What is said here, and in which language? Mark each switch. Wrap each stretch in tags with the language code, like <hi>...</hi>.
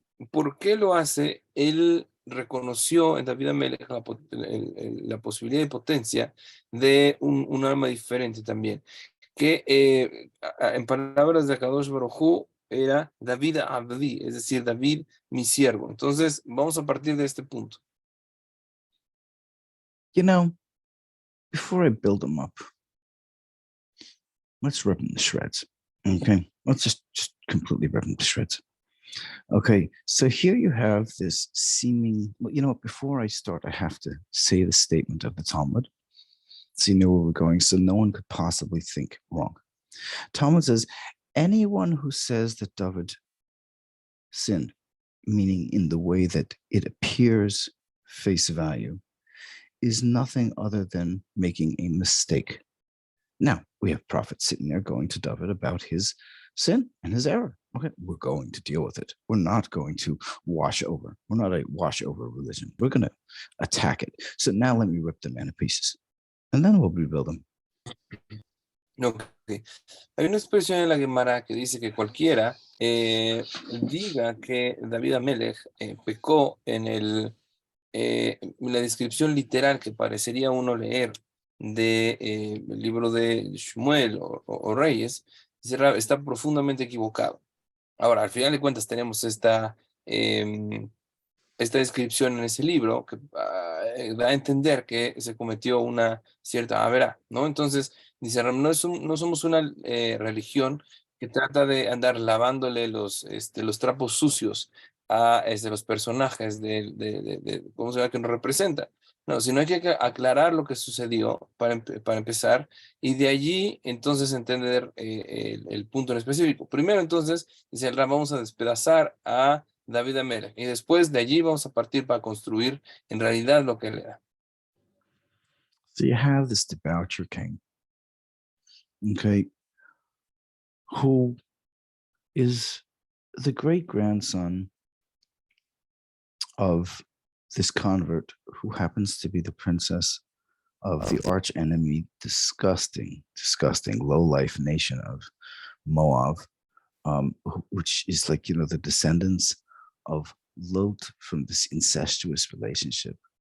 <es>¿Por qué lo hace? Él reconoció en David Amelech la posibilidad de potencia de un alma diferente también, que en palabras de Akadosh Baruj Hu era David Abdi, es decir, David mi siervo. Entonces, vamos a partir de este punto.</es> <en>You know, before I build them up, let's rip them to shreds. Okay, let's just completely rip them to shreds. Okay, so here you have this seeming, well, you know what, before I start, I have to say the statement of the Talmud so you know where we're going, so no one could possibly think wrong. Talmud says, anyone who says that David sinned, meaning in the way that it appears face value, is nothing other than making a mistake. Now, we have prophets sitting there going to David about his sin and his error. Okay, we're going to deal with it. We're not going to wash over. We're not a wash over religion. We're going to attack it. So now let me rip the man to pieces. And then we'll rebuild them. Ok.</en> <es>Hay una expresión en la Gemara que dice que cualquiera diga que David Amelech pecó en la descripción literal que parecería uno leer del libro de Shmuel o Reyes, dice, está profundamente equivocado. Ahora, al final de cuentas tenemos esta descripción en ese libro que da a entender que se cometió una cierta avera, ¿no? Entonces, dice, no somos una religión que trata de andar lavándole los trapos sucios a los personajes ¿cómo se llama? Que nos representa. No, sino hay que aclarar lo que sucedió para empezar y de allí entonces entender el punto en específico. Primero entonces, dice, vamos a despedazar a David Amelech. Y después de allí vamos a partir para construir en realidad lo que él era.</es> <en>So you have this debaucher king, okay, who is the great grandson of this convert who happens to be the princess of the arch enemy, disgusting, low life nation of Moab, which is like, the descendants of Lot from this incestuous relationship.</en>